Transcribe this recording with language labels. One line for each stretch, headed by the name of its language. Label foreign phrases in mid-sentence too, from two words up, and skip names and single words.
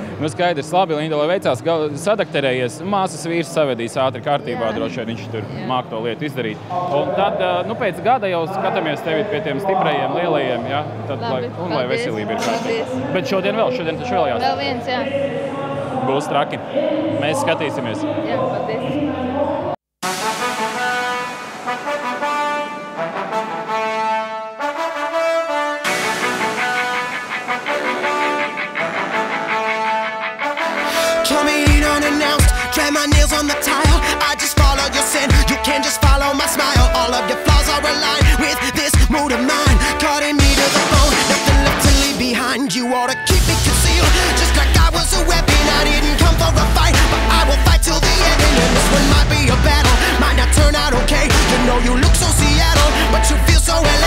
Latvian: Nu skaidrs, labi, Linda, lai veicās, sadakterējies, māsas vīrs savedīs ātri kārtībā, droši vien viņš tur māk to lietu izdarīt. Un tad, pēc gada jau skatāmies tevi pie tiem stiprajiem, lielajiem, jā? Tad, labi, lai veselība ir kārtībā. Bet šodien taču vēl jāsaka. Vēl viens, jā. Būs traki. Mēs skatīsimies. Jā, paldies.
English: My nails on the tile, I just follow your sin. You can just follow my smile. All of your flaws are aligned with this mood of mine. Cutting me to the bone, nothing left to leave behind. You ought to keep it concealed, just like I was a weapon. I didn't come for a fight, but I will fight till the end. And this one might be a battle, might not turn out okay. You know you look so Seattle, but you feel so LA.